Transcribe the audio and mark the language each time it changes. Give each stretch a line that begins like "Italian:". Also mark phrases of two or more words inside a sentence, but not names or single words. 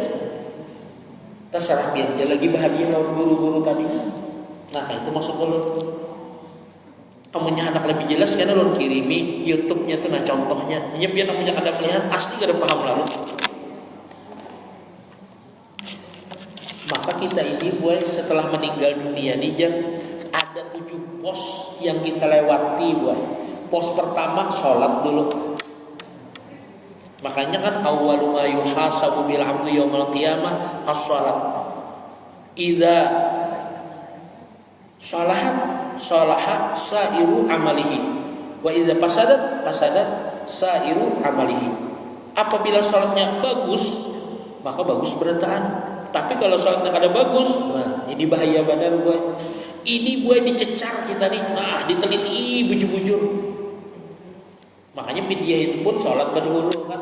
Banjar: Terserah pian dia lagi bahagia lawan guru-guru tadi. Nah itu maksud ulun. Amunnya anak lebih jelas karena ulun kirimi YouTube-nya tuh nah contohnya. Hanya pian amunnya kada melihat asli kada paham lalu. Maka kita ini boy setelah meninggal dunia nih Jan, ada 7 pos yang kita lewati boy. Pos pertama sholat dulu. Makanya kan
Arabic: أول ما يحاسب بالعبد يوم القيامة الصلاة. إذا صلح سائر عمله وإذا فسدت سائر عمله.
Banjar: Apabila salatnya bagus, maka bagus berataan. Tapi kalau salatnya kada bagus, nah ini bahaya benar boy. Ini boy dicecar kita nih. Nah, diteliti bujur-bujur. Makanya fidyah itu pun sholat kedahulu kan.